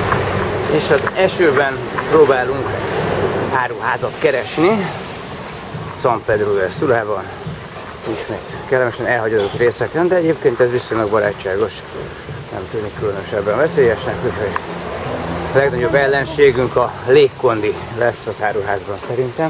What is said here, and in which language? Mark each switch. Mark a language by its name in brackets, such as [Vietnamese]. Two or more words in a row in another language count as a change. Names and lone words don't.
[Hungarian] És az esőben próbálunk áruházat keresni. San Pedro del Sulában. Ismét kellemesen elhagyadott részeken, de egyébként ez viszonylag barátságos. Nem tűnik különösebben veszélyesnek, úgyhogy a legnagyobb ellenségünk a légkondi lesz az áruházban szerintem.